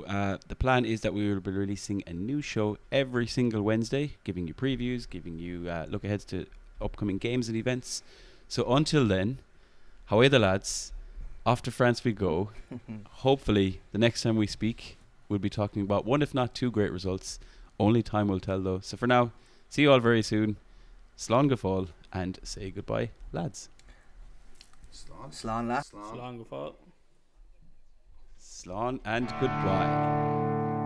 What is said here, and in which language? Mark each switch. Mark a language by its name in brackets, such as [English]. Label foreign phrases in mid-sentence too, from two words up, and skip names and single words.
[English] The plan is that we will be releasing a new show every single Wednesday, giving you previews, giving you look-aheads to upcoming games and events. So until then, away the lads, off to France we go. Hopefully, the next time we speak, we'll be talking about one, if not two, great results. Only time will tell, though. So for now, see you all very soon. [Irish] Slán go fóill, [English] and say goodbye, lads. Slán, lads. [Irish] Slán go fóill. [English] Slán and goodbye.